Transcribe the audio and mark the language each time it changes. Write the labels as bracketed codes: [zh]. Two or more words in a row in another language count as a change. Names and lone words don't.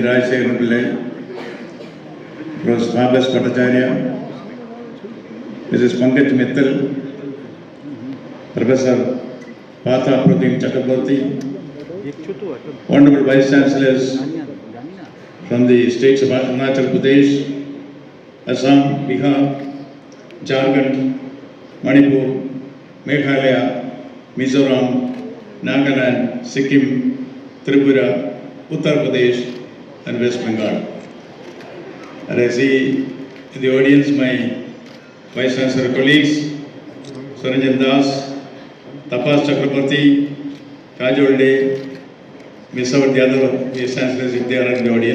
[en] Rajeshekharan Pillai, Professor Bhavesh Bhattacharya, Mrs. Pankaj Mittal, Professor Paarthapratim Chakraborty, Honorable Vice Chancellors from the states of Arunachal Pradesh, Assam, Bihar, Jharkhand, Manipur, Meghalaya, Mizoram, Nagaland, Sikkim, Tripura, Uttar Pradesh and West Bengal. And I see in the audience my Vice Chancellor colleagues, Saranjan Das, Tapas Chakraborty, Kajol Dey, Miss Savat Yadav, Vice Chancellors if they are in the audience.